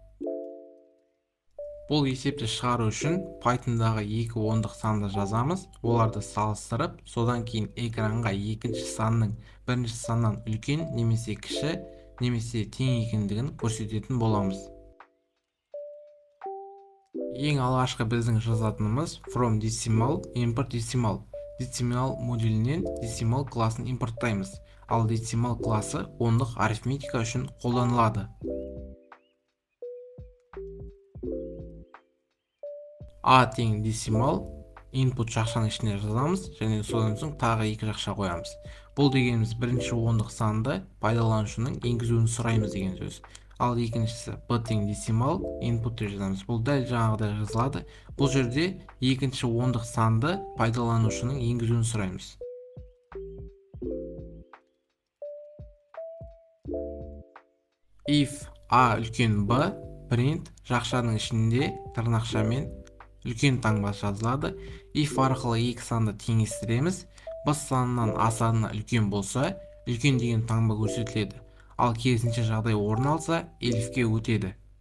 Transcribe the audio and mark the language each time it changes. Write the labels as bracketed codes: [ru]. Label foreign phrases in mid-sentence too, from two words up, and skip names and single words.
[kk] Бұл есепті шығару үшін Pythonдағы екі ондық санды жазамыз, оларды салыстырып, содан кейін экранға екінші санның бірінші саннан үлкен немесе кіші немесе тең екендігін көрсететін боламыз. Ең алғашқы біздің жазатынымыз [en] from decimal import decimal. [kk] Decimal модулінен decimal класын импорттаймыз, ал decimal класы ондық арифметика үшін қолданылады. A тең [en] decimal input [kk] жақшаның ішіне жазамыз және содан соң тағы екі жақша қоямыз. Бұл дегеніміз бірінші ондық санды пайдаланушының енгізуін сұраймыз деген сөз. Ал екіншісі b тең [en] decimal input [kk] деп жазамыз. Бұл дәл жаңағыдай жазылады. Бұл жерде екінші ондық санды пайдаланушының енгізуін сұраймыз. If a үлкен b, print жақшаның ішінде тырнақшамен үлкен таңба жазылады. If арқылы екі санды теңестіреміз. B санынан A санына үлкен болса, үлкен деген таңба көрсетіледі. Ал керісінше жағдай орын алса, elifке өтеді.